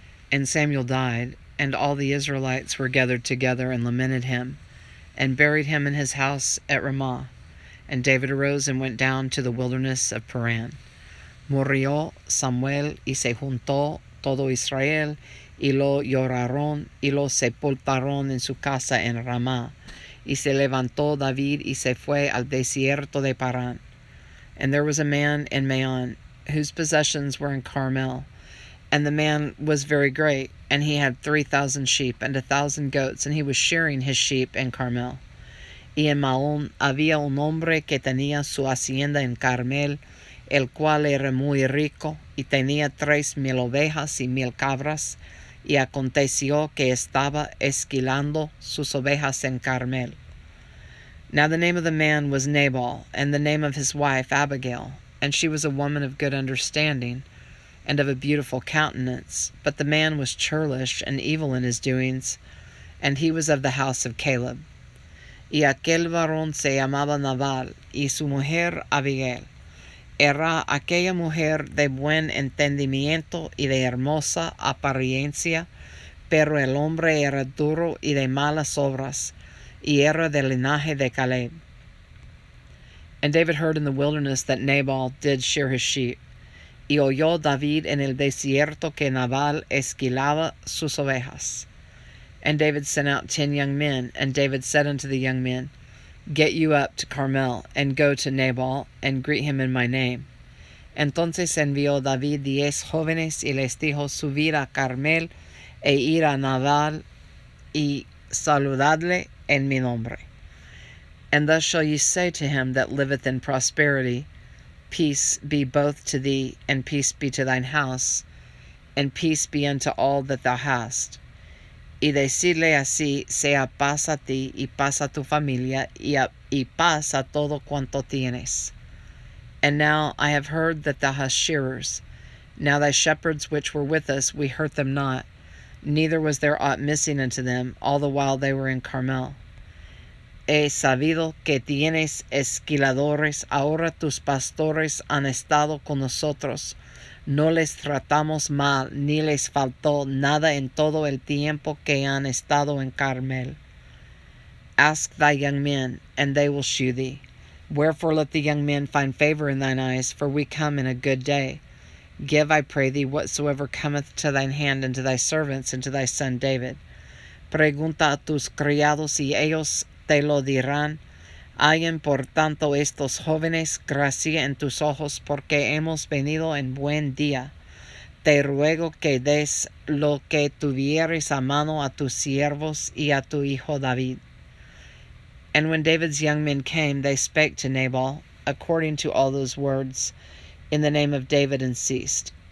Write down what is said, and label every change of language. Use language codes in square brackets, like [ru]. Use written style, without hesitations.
[en] And Samuel died, and all the Israelites were gathered together and lamented him, and buried him in his house at Ramah. And David arose and went down to the wilderness of Paran. [es] Murió Samuel y se juntó todo Israel, y lo lloraron, y lo sepultaron en su casa en Ramá. Y se levantó David y se fue al desierto de Parán. [en] And there was a man in Maon, whose possessions were in Carmel. And the man was very great, and he had 3,000 sheep and 1,000 goats, and he was shearing his sheep in Carmel. [es] Y en Maón había un hombre que tenía su hacienda en Carmel, el cual era muy rico, y tenía 3,000 ovejas y 1,000 cabras, y aconteció que estaba esquilando sus ovejas en Carmel. [en] Now the name of the man was Nabal, and the name of his wife Abigail, and she was a woman of good understanding, and of a beautiful countenance. But the man was churlish and evil in his doings, and he was of the house of Caleb. [es] Y aquel varón se llamaba Nabal, y su mujer Abigail. Era aquella mujer de buen entendimiento y de hermosa apariencia, pero el hombre era duro y de malas obras, y era del linaje de Caleb. [en] And David heard in the wilderness that Nabal did shear his sheep. [es] Y oyó David en el desierto que Nabal esquilaba sus ovejas. [en] And David sent out 10 young men, and David said unto the young men, Get you up to Carmel, and go to Nabal, and greet him in my name. [es] Entonces envió David 10 jóvenes, y les dijo, Subir a Carmel, e ir a Nabal, y saludadle en mi nombre. [en] And thus shall ye say to him that liveth in prosperity, Peace be both to thee, and peace be to thine house, and peace be unto all that thou hast. [es] Y decirle así, sea paz a ti, y paz a tu familia, y paz a todo cuanto tienes. [en] And now I have heard that thou hast shearers. Now thy shepherds which were with us, we hurt them not, neither was there aught missing unto them, all the while they were in Carmel. [es] He sabido que tienes esquiladores, ahora tus pastores han estado con nosotros. No les tratamos mal, ni les faltó nada en todo el tiempo que han estado en Carmel. [en] Ask thy young men, and they will shew thee. Wherefore let the young men find favor in thine eyes, for we come in a good day. Give, I pray thee, whatsoever cometh to thine hand, and to thy servants, and to thy son David. [es] Pregunta a tus criados, y ellos te lo dirán. Hallen por tanto estos jóvenes gracia en tus ojos, porque hemos venido en buen día. Te ruego que des lo que tuvieres a mano a tus siervos y a tu hijo David. [en] And when David's young men came, they spake to Nabal, according to all those words, in the name of David, and ceased.